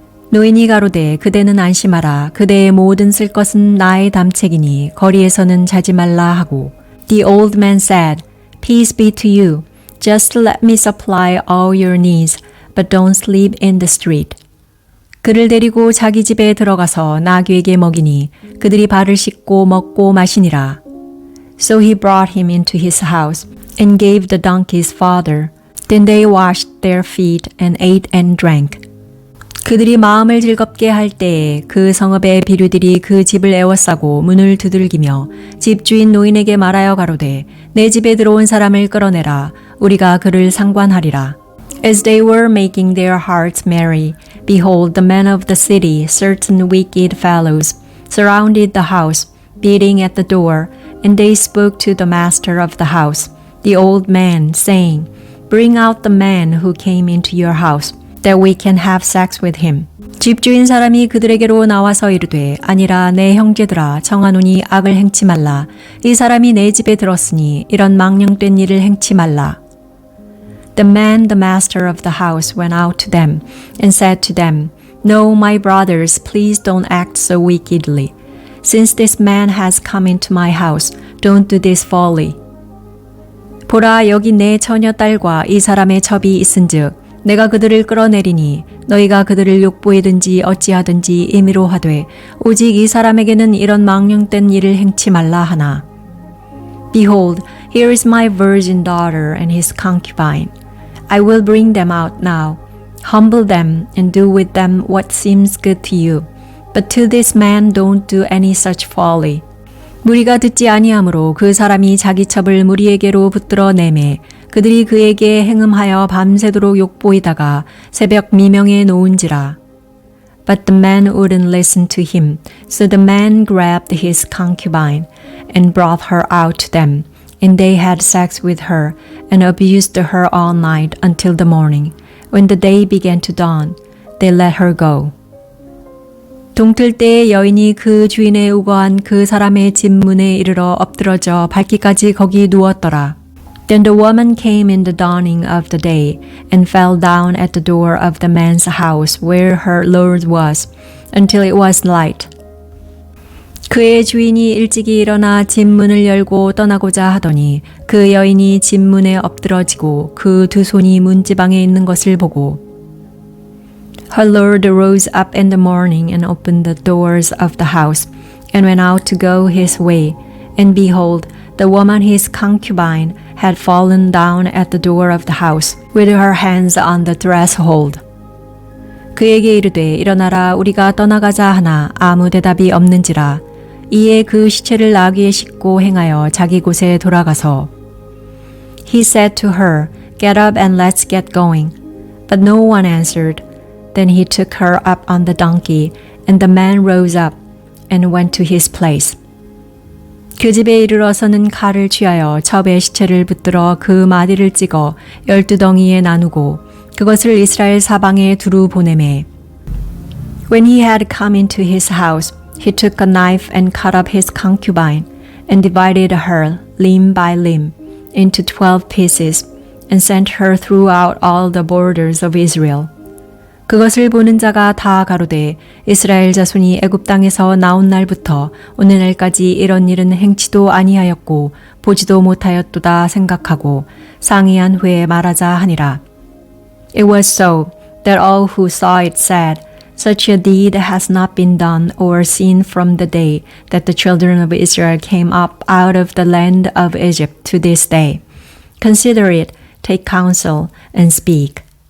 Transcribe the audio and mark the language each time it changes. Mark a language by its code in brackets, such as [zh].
[ko] 노인이 가로되 그대는 안심하라. 그대의 모든 쓸 것은 나의 담책이니 거리에서는 자지 말라 하고. [en] The old man said, Peace be to you. Just let me supply all your needs, but don't sleep in the street. [ko] 그를 데리고 자기 집에 들어가서 나귀에게 먹이니 그들이 발을 씻고 먹고 마시니라. [en] So he brought him into his house and gave the donkeys fodder. Then they washed their feet and ate and drank. [ko] 그들이 마음을 즐겁게 할 때에 그 성읍의 비류들이 그 집을 에워싸고 문을 두들기며 집주인 노인에게 말하여 가로되 내 집에 들어온 사람을 끌어내라. 우리가 그를 상관하리라. [en] As they were making their hearts merry, behold, the men of the city, certain wicked fellows, surrounded the house, beating at the door, and they spoke to the master of the house, the old man, saying, Bring out the man who came into your house, that we can have sex with him. [ko] 집주인 사람이 그들에게로 나와서 이르되 아니라 내 형제들아 청하노니 악을 행치 말라. 이 사람이 내 집에 들었으니 이런 망령된 일을 행치 말라. [en] The man, the master of the house, went out to them and said to them, No, my brothers, please don't act so wickedly. Since this man has come into my house, don't do this folly. [ko] 보라, 여기 내 처녀 딸과 이 사람의 첩이 있은즉 내가 그들을 끌어내리니 너희가 그들을 욕보이든지 어찌하든지 임의로 하되 오직 이 사람에게는 이런 망령된 일을 행치 말라 하나. [en] Behold, here is my virgin daughter and his concubine. I will bring them out now, humble them and do with them what seems good to you. But to this man don't do any such folly. [ko] 무리가 듣지 아니하므로 그 사람이 자기 첩을 무리에게로 붙들어 내매 그들이 그에게 행음하여 밤새도록 욕보이다가 새벽 미명에 놓은지라. [en] But the man wouldn't listen to him, so the man grabbed his concubine and brought her out to them, and they had sex with her and abused her all night until the morning. When the day began to dawn, they let her go. [ko] 동틀 때에 여인이 그 주인의 우거한 그 사람의 집 문에 이르러 엎드러져 밝기까지 거기 누웠더라. [en] Then the woman came in the dawning of the day and fell down at the door of the man's house where her Lord was until it was light. [ko] 그의 주인이 일찍이 일어나 집 문을 열고 떠나고자 하더니 그 여인이 집 문에 엎드러지고 그 두 손이 문지방에 있는 것을 보고 [en] Her Lord rose up in the morning and opened the doors of the house and went out to go his way. And behold, the woman his concubine had fallen down at the door of the house with her hands on the threshold. [ko] 그에게 이르되 일어나라 우리가 떠나가자 하나 아무 대답이 없는지라. 이에 그 시체를 나귀에 싣고 행하여 자기 곳에 돌아가서 [en] He said to her, Get up and let's get going. But no one answered. Then he took her up on the donkey, and the man rose up and went to his place. [ko] 그 집에 이르러서는 칼을 취하여 첩의 시체를 붙들어 그 마디를 찍어 12덩이에 나누고 그것을 이스라엘 사방에 두루 보내매. [en] When he had come into his house, he took a knife and cut up his concubine and divided her limb by limb into 12 pieces and sent her throughout all the borders of Israel. [ko] 그것을 보는 자가 다 가로되 이스라엘 자손이 애굽 땅에서 나온 날부터 오늘날까지 이런 일은 행치도 아니하였고 보지도 못하였도다 생각하고 상의한 후에 말하자 하니라. [en] It was so that all who saw it said, Such a deed has not been done or seen from the day that the children of Israel came up out of the land of Egypt to this day. Consider it, take counsel, and speak.